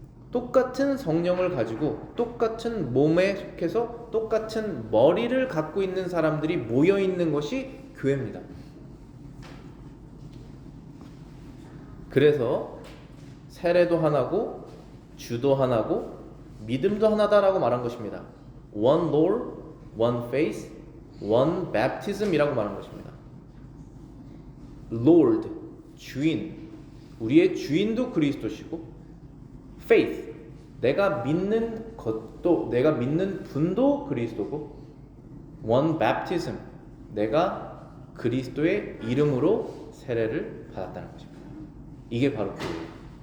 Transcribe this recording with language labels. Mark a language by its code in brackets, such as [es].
[ko] 똑같은 성령을 가지고 똑같은 몸에 속해서 똑같은 머리를 갖고 있는 사람들이 모여 있는 것이 교회입니다. 그래서 세례도 하나고 주도 하나고 믿음도 하나다라고 말한 것입니다. [en] One Lord, one faith, one baptism [ko] 이라고 말한 것입니다. Lord, 주인, 우리의 주인도 그리스도시고, faith, 내가 믿는 것도, 내가 믿는 분도 그리스도고, [en] one baptism, [ko] 내가 그리스도의 이름으로 세례를 받았다는 것입니다. 이게 바로 교회예요.